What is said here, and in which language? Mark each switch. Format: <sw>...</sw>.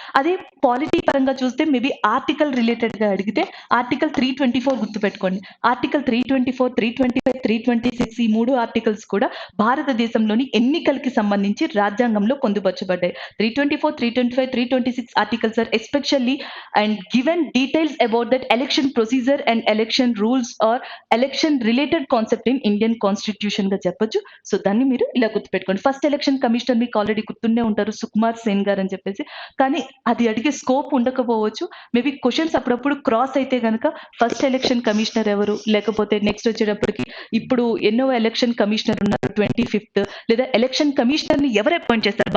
<te>అదే పాలిటీ పరంగా చూస్తే మేబీ ఆర్టికల్ రిలేటెడ్ గా అడిగితే ఆర్టికల్ 324 గుర్తుపెట్టుకోండి. ఆర్టికల్ 324, 325, 326 ఈ 3 ఆర్టికల్స్ కూడా భారతదేశంలోని ఎన్నికలకి సంబంధించి రాజ్యాంగంలో పొందుపరచబడ్డాయి. 324, 325, 326</te> <en>articles are especially and given details about that election procedure and election rules or election related concept in Indian constitution</en> <te>గా చెప్పొచ్చు. సో దాన్ని మీరు ఇలా గుర్తుపెట్టుకోండి. ఫస్ట్ ఎలక్షన్ కమిషనర్ మీకు ఆల్రెడీ గుర్తుండే ఉంటారు సుకుమార్ సేన్ గారు అని చెప్పేసి. కానీ అది అడిగే స్కోప్ ఉండకపోవచ్చు. మేబీ క్వెషన్స్ అప్పుడప్పుడు క్రాస్ అయితే గనక ఫస్ట్ ఎలక్షన్ కమిషనర్ ఎవరు? లేకపోతే నెక్స్ట్ వచ్చేటప్పటికి ఇప్పుడు ఎన్నో ఎలక్షన్ కమిషనర్ ఉన్నారు 25th లేదా ఎలక్షన్ కమిషనర్ ని ఎవరు అపాయింట్ చేస్తారు?</te>